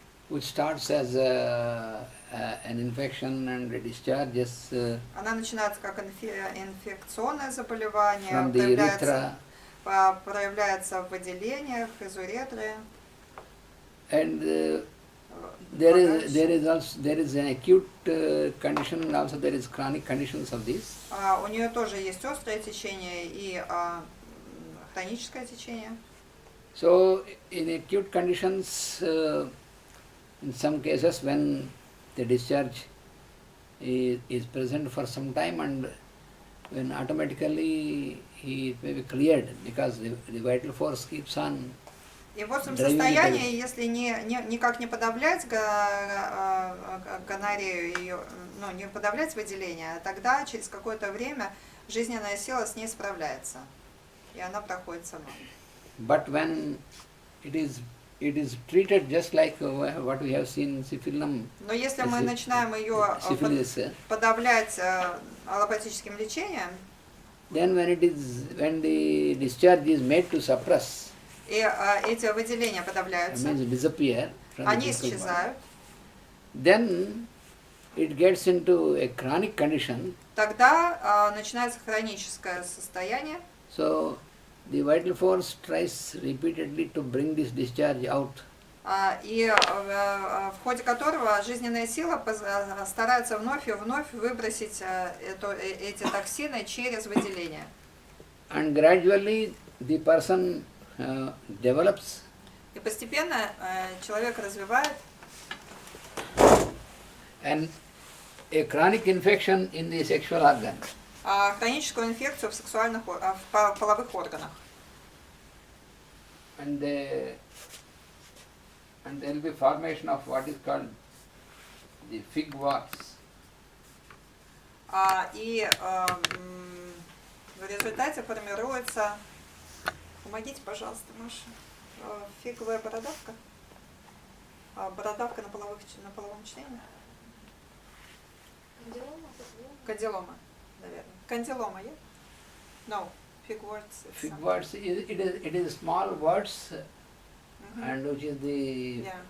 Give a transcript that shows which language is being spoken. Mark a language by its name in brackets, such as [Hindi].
[English] Which starts as an infection and discharges [Russian] Она начинается как инфекционное заболевание, [English] from the urethra, [Russian] проявляется в выделениях из уретры. [English] and there is an acute condition, and also there is chronic conditions of this. [Russian] У нее тоже есть острое течение и хроническое течение. [English] So in acute conditions, in some cases when the discharge is present for some time, and when automatically it may be cleared because the vital force keeps on. [Russian] И в этом состоянии, если никак не подавлять гонорею, не подавлять выделение, тогда через какое-то время жизненная сила с ней справляется, и она проходит сама. [English] But when it is treated just like what we have seen in syphilis. [Russian] Но если мы начинаем ее подавлять аллопатическим лечением, [English] then when the discharge is made to suppress, [Russian] и эти выделения подавляются, они исчезают, [English] then it gets into a chronic condition. [Russian] Тогда начинается хроническое состояние. [English] So the vital force tries repeatedly to bring this discharge out. [Russian] И в ходе которого жизненная сила старается вновь и вновь выбросить эти токсины через выделение. [English] And gradually the person develops. [Russian] И постепенно человек развивает [English] And a chronic infection in the sexual organ. [Russian] Хроническую инфекцию в половых органах. [English] And there will be formation of what is called the fig warts. [Russian] И в результате формируется, помогите, пожалуйста, Маша, фиговая бородавка. Бородавка на половом члене. Кандилома, наверное. Кандилома, yeah? [English] No, fig warts. Fig warts, it is small warts, and which is the